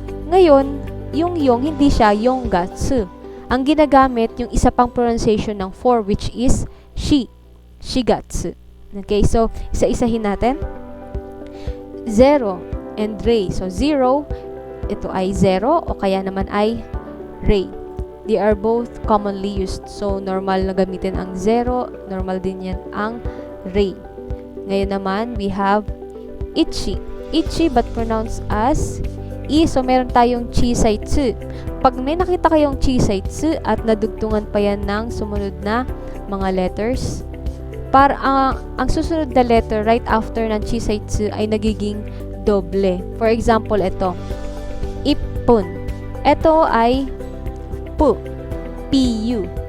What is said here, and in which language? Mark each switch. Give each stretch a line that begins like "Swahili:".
Filipino: Ngayon, yung hindi siya yonggatsu. Ang ginagamit yung isa pang pronunciation ng 4 which is shigatsu. Okay, so isa-isahin natin. 0 and rei. So 0, ito ay 0 o kaya naman ay rei.
English: They are both commonly used.
Filipino: So normal na gamitin ang 0, normal din yan ang rei. Ngayon naman,
English: we have ichi. Ichi but pronounced as i.
Filipino: So, meron tayong chisaitsu. Pag may nakita kayong chisaitsu at nadugtungan pa yan ng sumunod na mga letters, para ang susunod na letter right after ng chisaitsu ay nagiging doble. For example, ito. Ippun. Ito ay pu. Pu.